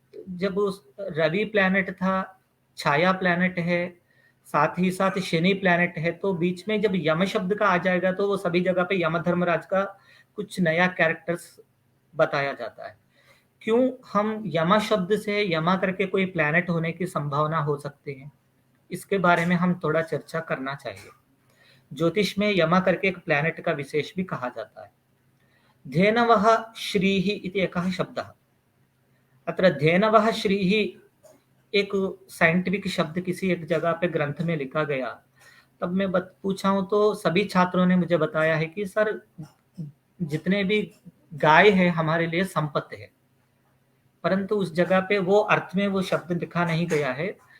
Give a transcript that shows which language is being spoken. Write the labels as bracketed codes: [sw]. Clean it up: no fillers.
[hi] जब उस रवि प्लैनेट था, छाया प्लैनेट है, साथ ही साथ शनि प्लैनेट है, तो बीच में जब यम शब्द का आ जाएगा तो वो सभी जगह पे यम धर्मराज का कुछ नया कैरेक्टर्स बताया जाता है। क्यों हम यमा शब्द से यमा करके कोई प्लैनेट होने की संभावना हो सकती है, इसके बारे में हम थोड़ा चर्चा करना चाहिए। ज्योतिष में यमा करके एक प्लैनेट का विशेष भी कहा जाता है। [sa] धेनवः श्रीः इति एकः शब्दः। अत्र धेनवः श्रीः [hi] एक साइंटिफिक शब्द किसी एक जगह पे ग्रंथ में लिखा गया। तब मैं पूछा हूं तो सभी छात्रों ने मुझे बताया है कि सर जितने भी गाय है हमारे लिए संपत्ति है, परंतु उस जगह पे वो अर्थ में वो शब्द लिखा नहीं गया है।